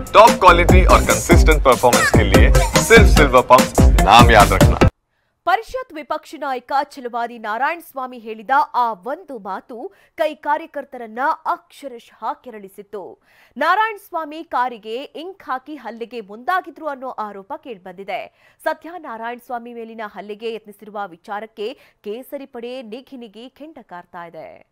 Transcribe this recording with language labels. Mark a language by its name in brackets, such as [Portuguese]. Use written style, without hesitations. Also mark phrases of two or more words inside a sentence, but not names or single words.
[English] top quality [Hindi] और [English] consistent performance [Hindi] के लिए सिर्फ सिल्वर पंप नाम याद रखना। [Kannada] ಪರಿಷತ್ ವಿಪಕ್ಷ ನಾಯಕ ಛಲವಾದಿ ನಾರಾಯಣಸ್ವಾಮಿ ಹೇಳಿದ ಆ ಒಂದು ಮಾತು ಕೈ ಕಾರ್ಯಕರ್ತರನ್ನ ಅಕ್ಷರಶಃ ಕೆರಳಿಸಿತ್ತು. ನಾರಾಯಣಸ್ವಾಮಿ ಕಾರಿಗೆ ಇಂಕ್ ಹಾಕಿ ಹಲ್ಲೆಗೆ ಮುಂದಾಗಿದ್ರು ಅನ್ನೋ ಆರೋಪ ಕೇಳಿಬಂದಿದೆ. ಸದ್ಯ ನಾರಾಯಣಸ್ವಾಮಿ ಮೇಲಿನ ಹಲ್ಲೆಗೆ ಯತ್ನಿಸಿರುವ ವಿಚಾರಕ್ಕೆ ಕೇಸರಿ ಪಡೆ ನಿಘಿ ಕೆಂಡ ಕಾರ್ತಾ ಇದೆ.